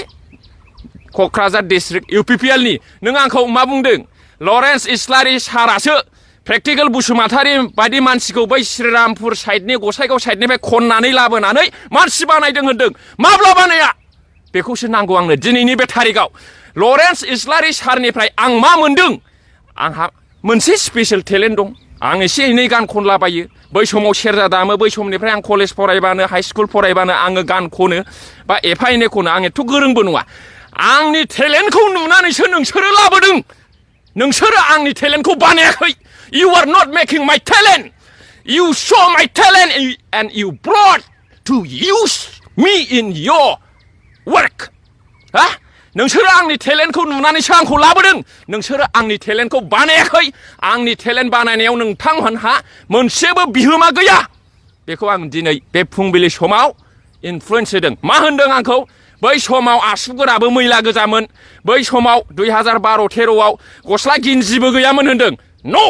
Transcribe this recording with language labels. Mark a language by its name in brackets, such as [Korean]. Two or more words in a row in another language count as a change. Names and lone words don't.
[Bodo] क'क्राझार डिस्ट्रिक्ट इउपिपिएलनि नों आंखौ मा बुंदों लरेन्स इस्लारि सारासो प्रेक्टिकेल बसुमतारी बायदि मानसिखौ बै श्रीरामपुर साइडनि गसाइगाव साइडनिफ्राय खननानै लाबोनानै मानसि बानायदों होनदों माब्ला बानाया बेखौसो नांगौ आंनो दिनैनि बे थारिखआव लरेन्स इस्लारि सारनिफ्राय आं मा मोनदों आंहा मोनसे [English] special talent [Bodo] दं आं एसे एनै गान खनलाबायो बै समाव सेरजा दामो बै समनिफ्राय आं कलेज फरायबानो [English] high school [Bodo] फरायबानो आङो गान खनो बा एफा एनै खनो आं एथ' गोरोंबो नङा आंनि टेलेन्टखौ नुनानैसो नोंसोरो लाबोदों नोंसोरो आंनि टेलेन्टखौ बानायाखै [English] you are not making my talent you show my talent and you brought to use me in your work [Bodo] ha नोंसोरो आंनि टेलेन्टखौ नुनानैसो आंखौ लाबोदों नोंसोरो आंनि टेलेन्टखौ बानायाखै आंनि टेलेन्ट बानायनायाव नोंथांमोनहा मोनसेबो बिहोमा गैया बेखौ आं दिनै बे फुंबिलि समाव इनफ्लुयेन्स होदों मा होनदों आंखौ बै समाव आसुगुराबो मैला गोजामोन बै समाव 2012-13आव गस्ला गिन्जिबो गैयामोन होनदों न'